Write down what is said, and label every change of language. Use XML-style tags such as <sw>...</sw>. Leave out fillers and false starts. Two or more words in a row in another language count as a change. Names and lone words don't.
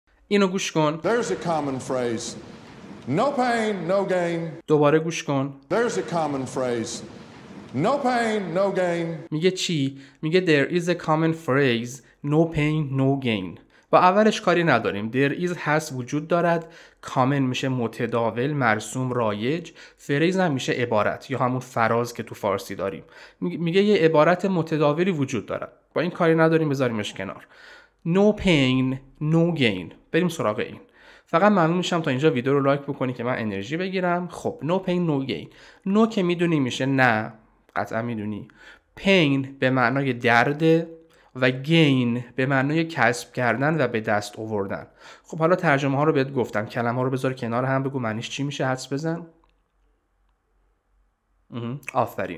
<fa>اینو گوش کن.</fa> <en>There's a common phrase. No pain, no gain.</en> <fa>دوباره گوش کن.</fa> <en>There's a common phrase. No pain, no gain.</en> <fa>میگه چی؟ میگه</fa> <en>there is a common phrase no pain no gain.</en> <fa>با اولش کاری نداریم.</fa> <en>there is</en> <fa>هست، وجود دارد. common میشه متداول، مرسوم، رایج. phrase هم میشه عبارت یا همون فراز که تو فارسی داریم. میگه یه عبارت متداولی وجود دارد. با این کاری نداریم، بذاریمش کنار.</fa> <en>no pain no gain.</en> <fa>بریم سراغ این. فقط ممنون میشم تا اینجا ویدیو رو لایک بکنی که من انرژی بگیرم. خب</fa> <en>no pain no gain.</en> <fa>no که میدونی میشه نه، قطعا میدونی. pain به معنای درد و gain به معنای کسب کردن و به دست آوردن. خب حالا ترجمه ها رو بهت گفتم، کلمه ها رو بذار کنار هم، بگو معنیش چی میشه، حدس بزن. آفرین.</fa>